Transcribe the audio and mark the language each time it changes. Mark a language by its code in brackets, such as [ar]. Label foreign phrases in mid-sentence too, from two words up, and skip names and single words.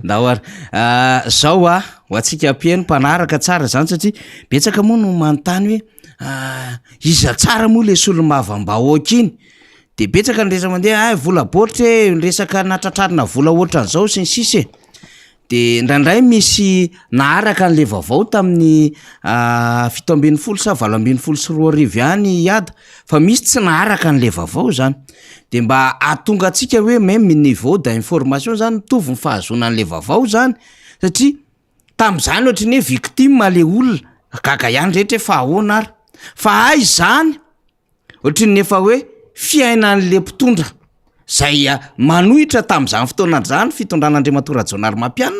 [mg] dahoary zao ho atsika ampieno mpanaraka tsara zany satria betsaka moa no manontany hoe iza tsara moa le solomavambahoaka iny de betsaka ny resaka mandeha vola boatra hoe resaka natratrarina vola ohatran'izao sy ny sisy de ndraindray misy naharaka an'le vaovao tamin'ny 7 sa 8 any iada fa misy tsy naharaka an'le vaovao zany de mba atonga atsika hoe [fr] même niveau d'information [mg] zany mitovy ny fahazona an'le vaovao zany satria tam'izany ohatrany hoe victime le olona gaga ihany rehetra efa ahoana ary fa ay zany ohatrany efa hoe fiainan'le mpitondra zay manohitra tam'izany fotoana zany fitondran'Andriamatora Rajonary Mampianina